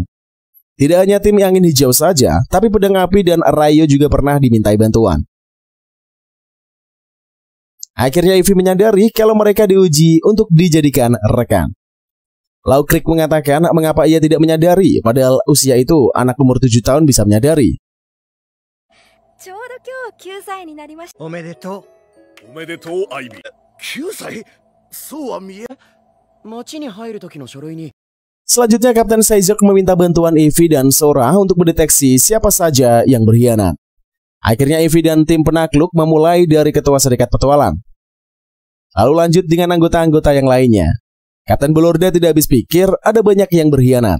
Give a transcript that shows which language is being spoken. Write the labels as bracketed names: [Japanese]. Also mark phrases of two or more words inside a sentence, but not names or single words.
[Indonesian] Tidak hanya tim angin hijau saja, tapi pedang api dan Rayo juga pernah dimintai bantuan. Akhirnya Ivy menyadari kalau mereka diuji untuk dijadikan rekan. Lau Creek mengatakan mengapa ia tidak menyadari, padahal usia itu anak umur 7 tahun bisa menyadari. [Japanese] ちょうど今日9歳になりました。おめでとおめでとう、アイビー。9歳？そうは見え。町に入る時の書類に。 [Indonesian] Selanjutnya Kapten Caesar meminta bantuan Ivy dan Sora untuk mendeteksi siapa saja yang berkhianat. Akhirnya Ivy dan tim penakluk memulai dari ketua serikat petualang. Lalu lanjut dengan anggota-anggota yang lainnya. Kapten Belorda tidak habis pikir ada banyak yang berkhianat.